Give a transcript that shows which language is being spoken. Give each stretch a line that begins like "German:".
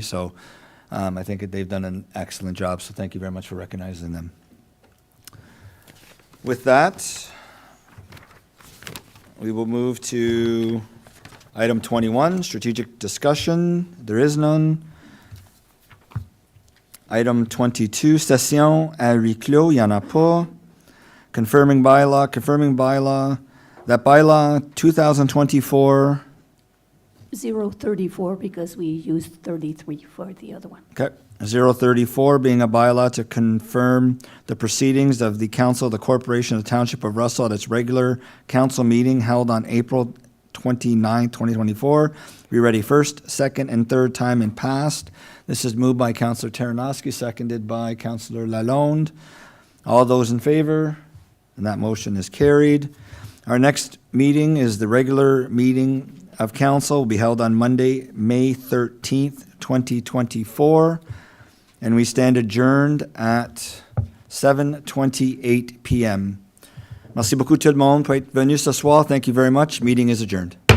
English: So I think that they've done an excellent job. So thank you very much for recognizing them. With that, we will move to item 21, strategic discussion. There is none.
French: Item 22, session à huis clos, il n'y en a pas.
English: Confirming bylaw, that bylaw 2024. 034 because we used 33 for the other one. Okay, 034 being a bylaw to confirm the proceedings of the Council of the Corporation of the Township of Russell at its regular council meeting held on April 29, 2024. Be ready first, second, and third time and passed. This is moved by Councillor Tarnowski, seconded by Councillor Lalonde. All those in favor? And that motion is carried. Our next meeting is the regular meeting of council. Will be held on Monday, May 13th, 2024. And we stand adjourned at 7:28 p.m.
French: Merci beaucoup tout le monde pour être venu ce soir.
English: Thank you very much. Meeting is adjourned.